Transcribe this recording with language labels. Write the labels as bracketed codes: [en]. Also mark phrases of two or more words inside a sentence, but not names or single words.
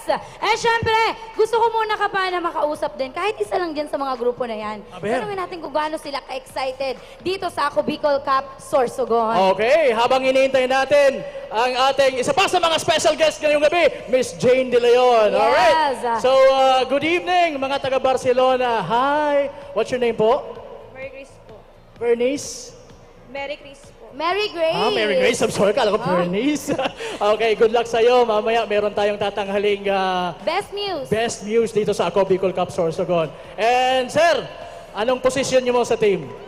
[tl] Eh, syempre, gusto ko muna ka pa na makausap din. Kahit isa lang dyan sa mga grupo na yan. Aber. Tanungin natin kung gaano sila ka-excited dito sa Ako Bicol Cup Sorsogon. Okay, habang iniintay natin ang ating isa pa sa mga special guest ngayong gabi, Miss Jane De Leon. Yes. [en] Alright. So, good evening, [tl] mga taga Barcelona. Hi. [en] What's your name po? [tl] Merry Grace po. Bernice? Merry Grace po. Mary Grace! Mary Grace. [en] I'm sorry, [tl] kala ko Bernice. Okay, [en] good luck [tl] sa'yo. Mamaya meron tayong tatanghaling [en] Best news! best news [tl] dito sa Ako Bicol Cup Sorsogon. [en] And sir, [tl] anong position niyo mo sa team?